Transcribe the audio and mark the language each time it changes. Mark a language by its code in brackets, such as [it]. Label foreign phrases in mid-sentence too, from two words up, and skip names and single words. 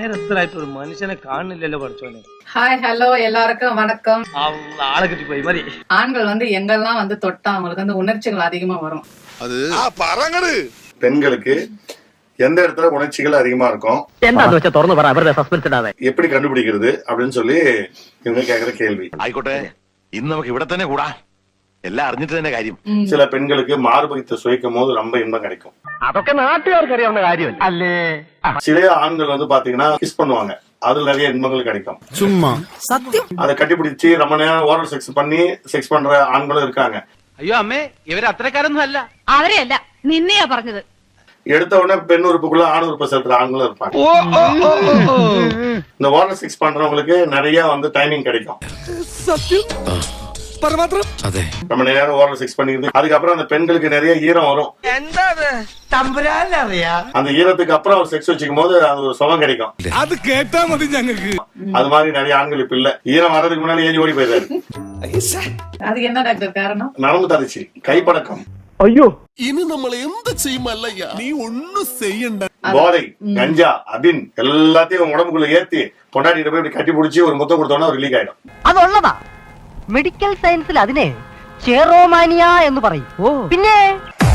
[ml] സ്വസ്ഥരായിട്ട് ഒരു മനുഷ്യനെ കാണുന്നില്ലല്ലോ പഠിച്ചോനെ. [en] Hi hello [ta] எல்லாருக்கும் வணக்கம். ஆளை கட்டி போய் மாதிரி ஆண்கள் எங்கெல்லாம் தொட்டா அவங்களுக்கு உணர்ச்சிகள் அதிகமா வரும். அது பெண்களுக்கு எந்த இடத்துல உணர்ச்சிகள் அதிகமா இருக்கும் எப்படி கண்டுபிடிக்கிறது அப்படின்னு சொல்லி இவங்க கேக்குற கேள்வி. [ml] ആയിക്കോട്ടെ, ഇന്ന് നമുക്ക് ഇവിടെ തന്നെ കൂടാ, എല്ലാം അറിഞ്ഞിട്ട് തന്നെ കാര്യം. [ta] சில பெண்களுக்கு மார்பகத்தை சுவைக்கும் போது ரொம்ப இன்பம் கிடைக்கும். [ml] അതൊക്കെ നാട്ടുകാർക്ക് അറിയാവുന്ന കാര്യം അല്ലേ. [ta] சில ஆண்கள் பாத்தீங்கன்னா கிஸ் பண்ணுவாங்க, அதுல நிறைய இன்பங்கள் கிடைக்கும். சும்மா சத்தியம் அதை கட்டிப்பிடிச்சு ரொம்ப நேரம் [en] oral sex [ta] பண்ணி செக்ஸ் பண்ற ஆண்களும் இருக்காங்க. [ml] അയ്യോ അമ്മേ, ഇവര് അത്രക്കാരൊന്നും അല്ല. അവരെയല്ല, നിന്നെയാ പറഞ്ഞത്. [ta] எடுத்த உடனே பெண் உறுப்புக்குள்ள ஆண் உறுப்பு செலுத்துற ஆண்களும் இருப்பாங்க. இந்த [en] oral sex [ta] பண்றவங்களுக்கு நிறைய டைமிங் கிடைக்கும். ரொம்ப நேரம் [en] oral sex [ta] பண்ணிக்கிறது. அதுக்கப்புறம் அந்த பெண்களுக்கு நிறைய ஈரம் வரும். அந்த ஈரத்துக்கு அப்புறம் ஒரு செக்ஸ் வச்சுக்கும் போது அது ஒரு சுகம் கிடைக்கும். [ml] അത് കേട്ടാ മതി ഞങ്ങൾക്ക് [ta] அது மாதிரி நிறைய ஆண்கள் இப்ப இல்ல. ஈரம் வர்றதுக்கு முன்னாடி ஏறி ஓடி போயிடுறாரு. அதுக்கு என்ன டாக்டர் காரணம்? நரம்பு தளர்ச்சி, கைப்பழக்கம். [ml] അയ്യോ, ഇനി നമ്മൾ എന്ത് ചെയ്യുമല്ലയ്യ, നീ ഒന്നും ചെയ്യണ്ട. [ta] போதை, கஞ்சா, அபின் எல்லாத்தையும் உடம்புக்குள்ள ஏத்தி பொண்டாட்டிட்டு போய் கட்டி பிடிச்சி ஒரு முத்தம் கொடுத்தோன்னா ரிலீக் ஆயிடும். [ml] അതുള്ളതാ. [en] medical science [ml] അതിനെ ചെറോമാനിയ എന്ന് പറയും. പിന്നെ